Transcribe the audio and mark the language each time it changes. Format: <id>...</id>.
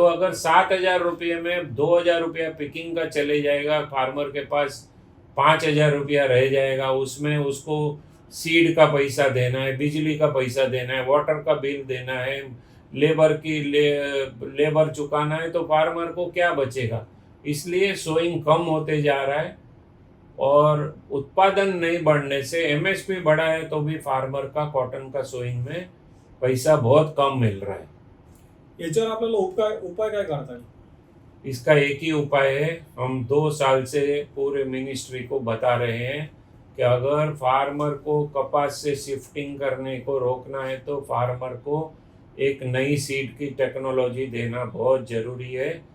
<hi>तो अगर 7,000 रुपये में 2,000 रुपया पिकिंग का चले जाएगा, फार्मर के पास 5,000 रुपया रह जाएगा, उसमें उसको सीड का पैसा देना है, बिजली का पैसा देना है, वाटर का बिल देना है, लेबर चुकाना है, तो फार्मर को क्या बचेगा। इसलिए सोइंग कम होते जा रहा है और उत्पादन नहीं बढ़ने से एमएसपी बढ़ा है तो भी फार्मर का कॉटन का सोइंग में पैसा बहुत कम मिल रहा है।</hi> <mr>याच्यावर आपल्याला उपाय काय करता येईल?</mr> <hi>इसका एक ही उपाय है, हम 2 साल से पूरे मिनिस्ट्री को बता रहे हैं कि अगर फार्मर को कपास से शिफ्टिंग करने को रोकना है तो फार्मर को एक नई सीड की टेक्नोलॉजी देना बहुत ज़रूरी है।</hi>